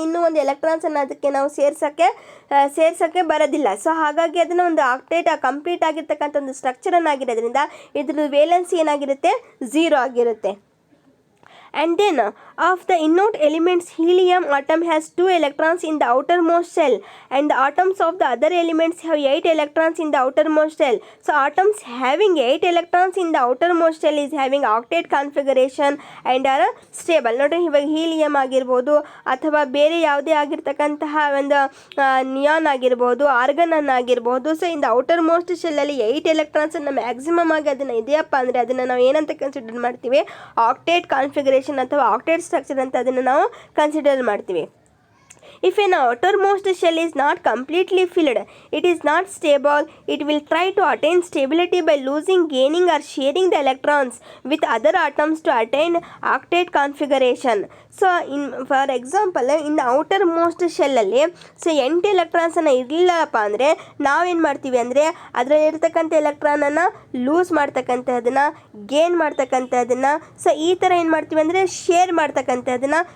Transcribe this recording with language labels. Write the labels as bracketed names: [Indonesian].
[Kannada] ಇನ್ನೂ ಒಂದು ಎಲೆಕ್ಟ್ರಾನ್ಸನ್ನು ಅದಕ್ಕೆ ನಾವು ಸೇರ್ಸೋಕ್ಕೆ ಬರೋದಿಲ್ಲ. ಸೊ ಹಾಗಾಗಿ ಅದನ್ನು ಒಂದು ಕಂಪ್ಲೀಟ್ ಆಗಿರ್ತಕ್ಕಂಥ ಒಂದು ಸ್ಟ್ರಕ್ಚರನ್ನಾಗಿರೋದ್ರಿಂದ ಇದ್ರ ವೇಲೆನ್ಸಿ ಏನಾಗಿರುತ್ತೆ? 0 ಆಗಿರುತ್ತೆ. [English] And then of the inert elements, helium atom has 2 electrons in the outermost shell and the atoms of the other elements have 8 electrons in the outermost shell. So atoms having 8 electrons in the outermost shell is having octet configuration and are stable. [Kannada] ನೋಡ್ರಿ, ಇವಾಗ helium ಆಗಿರ್ಬೋದು ಅಥವಾ ಬೇರೆ ಯಾವುದೇ ಆಗಿರ್ತಕ್ಕಂತಹ ಒಂದು neon ಆಗಿರ್ಬೋದು, organ ಆಗಿರ್ಬೋದು. So in the outer most ಶೆಲ್ಲಲ್ಲಿ 8 ಎಲೆಕ್ಟ್ರಾನ್ಸನ್ನು maximum ಆಗಿ ಅದನ್ನು ಇದೆಯಪ್ಪ ಅಂದರೆ ಅದನ್ನು ನಾವು ಏನಂತ ಕನ್ಸಿಡರ್ ಮಾಡ್ತೀವಿ? ಆಕ್ಟೇಟ್ ಕಾನ್ಫಿಗರೇಷನ್ ಅಥವಾ ಆಕ್ಟೇಟ್ ಸ್ಟ್ರಕ್ಚರ್ ಅಂತ ಅದನ್ನು ನಾವು ಕನ್ಸಿಡರ್ ಮಾಡ್ತೀವಿ. [English] If an outermost shell is not completely filled, it is not stable. It will try to attain stability by losing, gaining or sharing the electrons with other atoms to attain octet configuration. [Kannada] So for example in outer ಶೆಲ್ಲಲ್ಲಿ 8 ಎಲೆಕ್ಟ್ರಾನ್ಸನ್ನು ಇರಲಿಲ್ಲಪ್ಪ ಅಂದರೆ ನಾವೇನು ಮಾಡ್ತೀವಿ ಅಂದರೆ ಅದರಲ್ಲಿರ್ತಕ್ಕಂಥ ಎಲೆಕ್ಟ್ರಾನನ್ನು loose ಮಾಡ್ತಕ್ಕಂಥದ್ದನ್ನು, gain ಮಾಡ್ತಕ್ಕಂಥದ್ದನ್ನು, so ಈ ಥರ ಏನು ಮಾಡ್ತೀವಿ ಅಂದರೆ share ಮಾಡ್ತಕ್ಕಂಥದ್ದನ್ನು.